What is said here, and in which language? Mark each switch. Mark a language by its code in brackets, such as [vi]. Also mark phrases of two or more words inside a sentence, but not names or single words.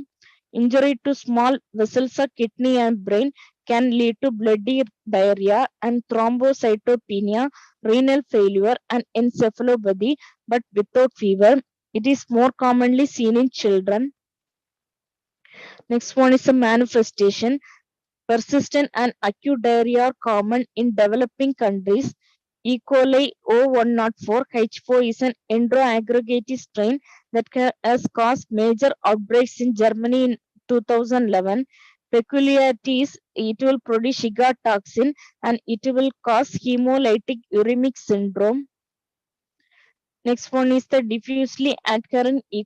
[en] Injury to small vessels of kidney and brain can lead to bloody diarrhea and thrombocytopenia, renal failure, and encephalopathy, but without fever. It is more commonly seen in children. Next one is the manifestation. Persistent and acute diarrhea are common in developing countries. E. coli O104H4 is an enteroaggregative strain that has caused major outbreaks in Germany in 2011. Peculiarity is it will produce Shiga toxin and it will cause hemolytic uremic syndrome. Next one is the diffusely adherent E.